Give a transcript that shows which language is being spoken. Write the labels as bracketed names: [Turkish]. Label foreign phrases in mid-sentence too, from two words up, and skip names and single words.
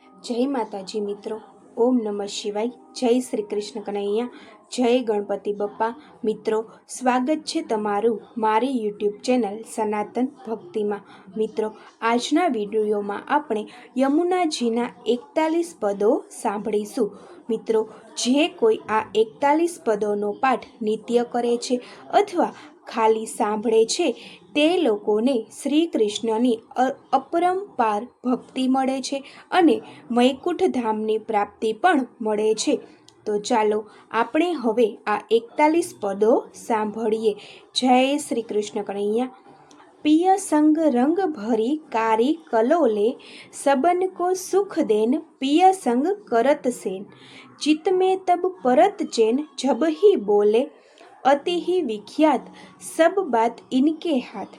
[Hindi] जय माताजी मित्रों। ओम नमः शिवाय। जय श्री कृष्ण कन्हैया। जय गणपति बप्पा। मित्रों, स्वागत है [Gujarati] તમારું મારી [Hindi] यूट्यूब चैनल सनातन भक्ति में। [Gujarati] મિત્રો, આજના વિડિયો માં આપણે યમુનાજીના 41 પદો સાંભળીશું। मित्रों, જે કોઈ આ 41 પદો પાઠ નિત્ય કરે છે અથવા ખાલી સાંભળે છે તે લોકોને શ્રી કૃષ્ણની અપરંપાર ભક્તિ મળે છે અને વૈકુંઠ ધામની પ્રાપ્તિ પણ મળે છે। તો ચાલો આપણે હવે આ 41 પદો સાંભળીએ। [Hindi] जय श्री कृष्ण कन्हैया। [Braj] पिय संग रंग भरी कारी कलोले, सबन को सुख देन पिय संग करत सेन। चित में तब परत चैन जब ही बोले, अति ही विख्यात सब बात इनके हाथ।